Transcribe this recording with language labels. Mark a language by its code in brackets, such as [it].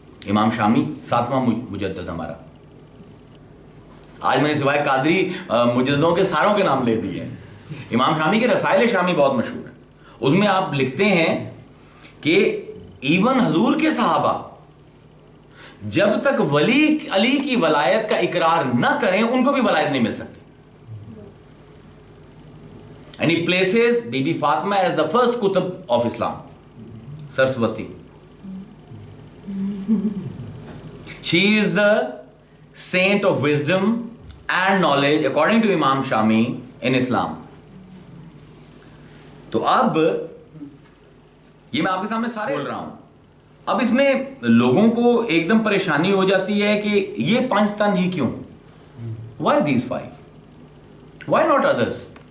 [ur] امام شامی 7واں مجدد ہمارا. آج میں نے سوائے قادری مجددوں کے ساروں کے نام لے دیے. امام شامی کے رسائل شامی بہت مشہور ہیں. اس میں آپ لکھتے ہیں کہ ایون حضور کے صحابہ جب تک ولی علی کی ولایت کا اقرار نہ کریں ان کو بھی ولایت نہیں مل سکتی. [en] And he places be be Fatima as the first Qutub of Islam. Saraswati. She is the saint of wisdom and knowledge according to Imam Shami in Islam. [ur] تو اب یہ میں آپ کے سامنے سارے بول رہا ہوں. اب اس میں لوگوں کو ایک دم پریشانی ہو جاتی ہے کہ یہ 5 تن ہی کیوں؟ [en] Why these 5? Why not others?